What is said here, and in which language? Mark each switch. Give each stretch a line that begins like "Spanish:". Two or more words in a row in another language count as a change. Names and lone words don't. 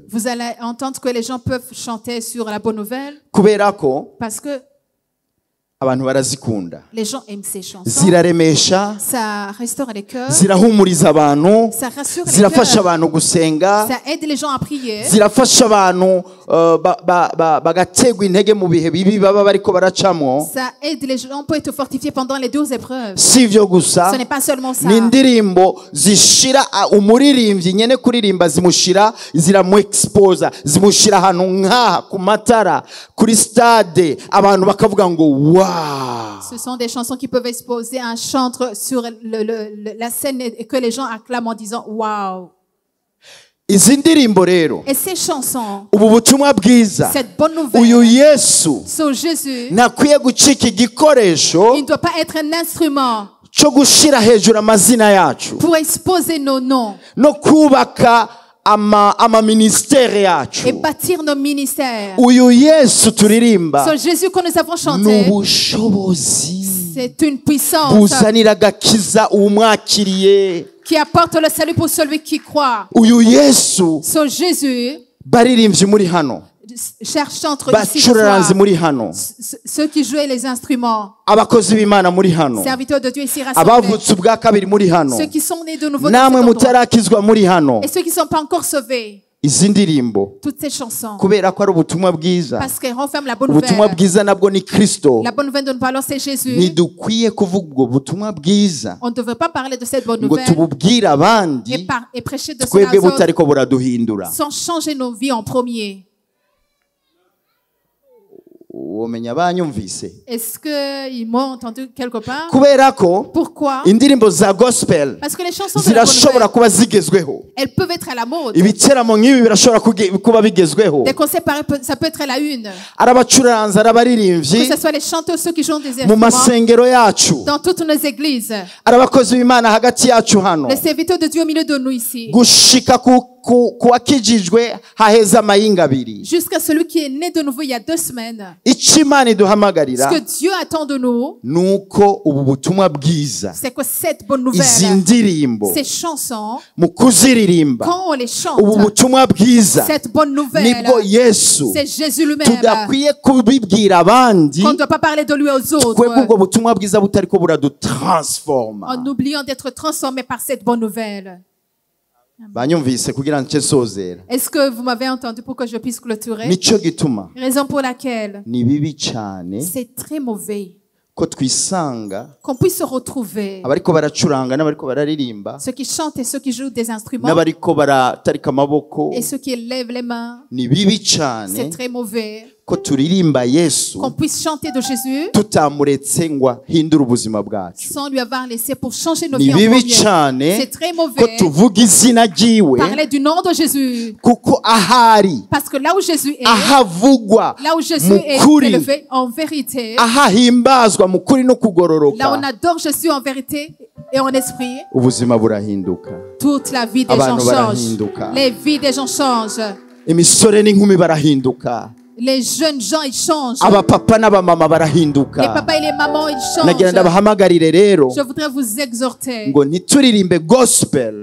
French: vous allez entendre que les gens peuvent chanter sur la bonne nouvelle
Rundi: kubera ko
French: parce que
Rundi: abantu barazikunda,
French: les gens aiment ces chansons.
Rundi: ziraremesha,
French: Ça restaure les cœurs,
Rundi: zirahumuriza abantu,
French: ça rassure les
Rundi: zirafasha
French: cœurs,
Rundi: abantu gusenga,
French: ça aide les gens à prier,
Rundi: zirafasha abantu bagategwa intege mu bihe bibi baba bariko baracamo.
French: ça aide les gens pour être fortifiés pendant les 12 épreuves.
Rundi: Si ivyo gusa,
French: Ce n'est pas seulement ça.
Rundi: ni indirimbo zishira umuririmbyi nyene kuririmba ziramuexposa, zimushira ahantu nk'aha ku matara, kuri stade, abantu bakavuga ngo wow.
French: Ce sont des chansons qui peuvent exposer un chantre sur la scène et que les gens acclament en disant waouh.
Rundi: Izi ndirimbo rero,
French: Et ces chansons,
Rundi: ubu butumwa bwiza,
French: cette bonne
Rundi: uyu
French: nouvelle
Rundi: Yesu
French: sur Jésus,
Rundi: ntakwiye gucika igikoresho
French: il ne doit pas être un instrument
Rundi: cyo gushira hejuru amazina yacu
French: pour exposer nos noms
Rundi: no kubaka amaministere yacu.
French: et bâtir nos ministères.
Rundi: Uyu Yesu turirimba
French: Sur Jésus que nous avons
Rundi: ni
French: chanté,
Rundi: ubushobozi
French: c'est une puissance
Rundi: buzanira agakiza uwumwakiriye.
French: qui apporte le salut pour celui qui croit.
Rundi: Uyu Yesu,
French: Sur Jésus,
Rundi: baririmbyi muri hano,
French: chers chantres ici ce
Rundi: bacuraranzi
French: soir,
Rundi: muri hano,
French: ceux qui jouaient les instruments,
Rundi: abakozi b'Imana muri hano,
French: serviteurs de Dieu ici rassemblés,
Rundi: abavutse ubwa kabiri muri hano,
French: ceux qui sont nés de nouveau dans
Rundi: namwe
French: cet endroit,
Rundi: mutarakizwa muri hano.
French: et ceux qui ne sont pas encore sauvés.
Rundi: Izi ndirimbo
French: Toutes ces chansons,
Rundi: kubera ko ari ubutumwa bwiza,
French: parce qu'elles renferment la bonne
Rundi: ubutumwa
French: nouvelle.
Rundi: bwiza nabwo ni Kristo,
French: La bonne nouvelle dont nous parlons, c'est Jésus.
Rundi: ntidukwiye kuvuga ubwo butumwa bwiza
French: On ne devrait pas parler de cette bonne
Rundi: ngo
French: nouvelle
Rundi: tububwire abandi
French: et prêcher de cela
Rundi: twebwe
French: aux autres
Rundi: butariko buraduhindura.
French: sans changer nos vies en premier.
Rundi: womenya banyumvise
French: Est-ce qu'ils m'ont entendu quelque part?
Rundi: kubera ko
French: Pourquoi?
Rundi: indirimbo za gospel
French: Parce que les chansons de la bonne
Rundi: zirashobora
French: nouvelle,
Rundi: kuba zigezweho
French: elles peuvent être à la mode.
Rundi: ibiteramo nk'ibi birashobora kuba bigezweho
French: Des concerts pareils, ça peut être à la une.
Rundi: arabacuranza
French: Que
Rundi: arabaririmbyi
French: ce soit les chanteurs, ceux qui jouent des
Rundi: mu
French: instruments,
Rundi: masengero yacu
French: dans toutes nos églises.
Rundi: arabakozi b'Imana hagati yacu hano
French: Les serviteurs de Dieu au milieu de nous ici.
Rundi: gushika kuwakijijwe haheza amayinga abiri
French: Jusqu'à celui qui est né de nouveau il y a 2 semaines.
Rundi: icyo Imana
French: Ce
Rundi: iduhamagarira
French: que Dieu attend de nous,
Rundi: nuko ubu butumwa bwiza
French: c'est que cette bonne
Rundi: izi
French: nouvelle,
Rundi: ndirimbo
French: ces chansons,
Rundi: mu kuziririmba
French: quand on les chante,
Rundi: ubu butumwa bwiza
French: cette bonne nouvelle,
Rundi: nibwo Yesu
French: c'est Jésus lui-même.
Rundi: tudakwiye kubibwira abandi
French: Qu'on ne doit pas parler de lui aux
Rundi: twebwe ubwo
French: autres,
Rundi: butumwa bwiza butariko buradutransforma
French: en oubliant d'être transformés par cette bonne nouvelle.
Rundi: banyumvise kugira nce nsozera
French: Est-ce que vous m'avez entendu pour que je puisse clôturer?
Rundi: nico gituma
French: Raison pour laquelle
Rundi: ni bibi cyane
French: c'est très mauvais
Rundi: ko twisanga
French: qu'on puisse se retrouver,
Rundi: abariko baracuranga n'abariko bararirimba
French: ceux qui chantent et ceux qui jouent des instruments
Rundi: n'abariko baratarika amaboko
French: et ceux qui lèvent les mains.
Rundi: ni bibi
French: C'est
Rundi: cyane
French: très mauvais
Rundi: ko turirimba Yesu
French: qu'on puisse chanter de Jésus
Rundi: tutamuretse ngo ahindure ubuzima bwacu
French: sans lui avoir laissé pour changer nos
Rundi: ni
French: vies en
Rundi: bibi
French: premier.
Rundi: cyane
French: C'est très
Rundi: ko
French: mauvais
Rundi: tuvuga izina ryiwe
French: parler du nom de Jésus,
Rundi: kuko ahari
French: parce que là où Jésus est,
Rundi: ahavugwa
French: là où Jésus
Rundi: mu
French: est
Rundi: kuri
French: élevé en vérité,
Rundi: ahahimbazwa mu kuri no
French: là où
Rundi: kugororoka
French: on adore Jésus en vérité et en esprit,
Rundi: ubuzima burahinduka
French: toute la vie des gens
Rundi: Abantu
French: change.
Rundi: barahinduka.
French: Les vies des gens changent.
Rundi: imisore n'inkumi barahinduka
French: Les jeunes gens, ils changent.
Rundi: abapapa n'abamama barahinduka
French: Les papas et les mamans, ils
Rundi: nagira
French: changent.
Rundi: ndabahamagarire rero
French: Je voudrais vous exhorter
Rundi: ngo ntituririmbe gospel